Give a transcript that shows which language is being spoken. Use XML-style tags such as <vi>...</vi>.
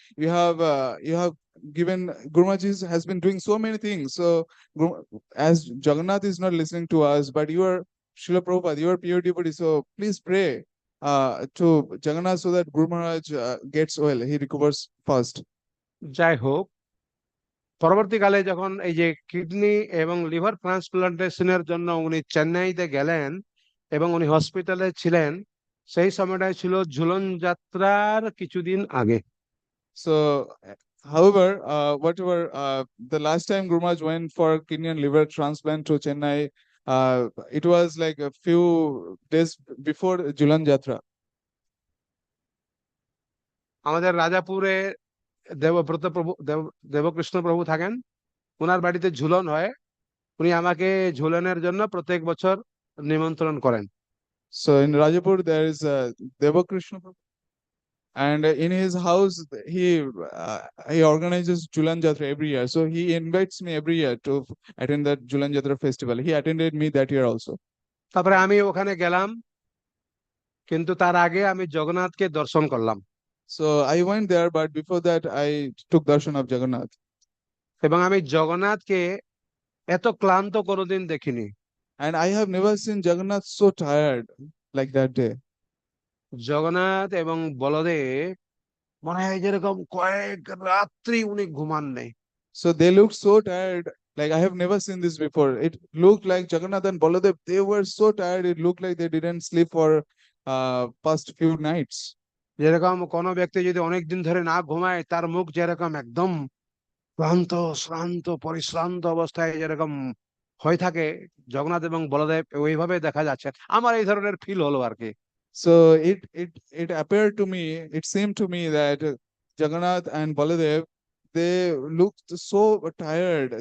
<en>You have given Guru Maharaj has been doing so many things. So as Jagannath is not listening to us, but you are Srila Prabhupada, you are pure devotee. So please pray to Jagannath so that Guru Maharaj gets well, he recovers fast.</en> <bn>যাই হোক, পরবর্তীকালে যখন এই যে kidney এবং liver ট্রান্সপ্লান্টেশনের জন্য উনি চেন্নাইতে গেলেন এবং উনি হসপিটালে ছিলেন, সেই সময়টাই ছিল ঝুলন যাত্রার কিছুদিন আগে।</bn> <en>So, however, whatever the last time Guru Maharaj went for kidney and liver transplant to Chennai, it was like a few days before Julan Jatra.</en> <bn>আমাদের রাজাপুরে দেবব্রত প্রভু, দেবকৃষ্ণ প্রভু থাকেন, ওনার বাড়িতে ঝুলন হয়। উনি আমাকে ঝুলনের জন্য প্রত্যেক বছর নিমন্ত্রণ করেন।</bn> <en>So in Rajapur there is Devakrishna Prabhu, and in his house he organizes Julan Jatra every year. So he invites me every year to attend that Julan Jatra festival. He attended me that year also.</en> <bn>তারপরে আমি ওখানে গেলাম, কিন্তু তার আগে আমি জগন্নাথকে দর্শন করলাম</bn> <en>So I went there, but before that I took darshan of Jagannath.</en> <bn>এবং আমি জগন্নাথকে এত ক্লান্ত কোনোদিন দেখিনি।</bn> <en>And I have never seen Jagannath so tired like that day.</en> <bn>Jagannath এবং বলদেব মনে হয় যেরকম কয়েক রাত্রি উনি ঘুমান নেই।</bn> <en>So they looked so tired. Like I have never seen this before. It looked like Jagannath and Baladev, they were so tired. It looked like they didn't sleep for past few nights.</en> <bn>যেরকম কোনো ব্যক্তি যদি অনেক দিন ধরে না ঘুমায়, তার মুখ যেরকম একদম ক্লান্ত, শ্রান্ত, পরিশ্রান্ত অবস্থায় যেরকম হয়ে থাকে, জগন্নাথ এবং বলদেব ওইভাবে দেখা যাচ্ছে। আমার এই ধরনের ফিল হলো আর কি।</bn> <en>So it appeared to me, it seemed to me that Jagannath and Baladev, they looked so tired.</en>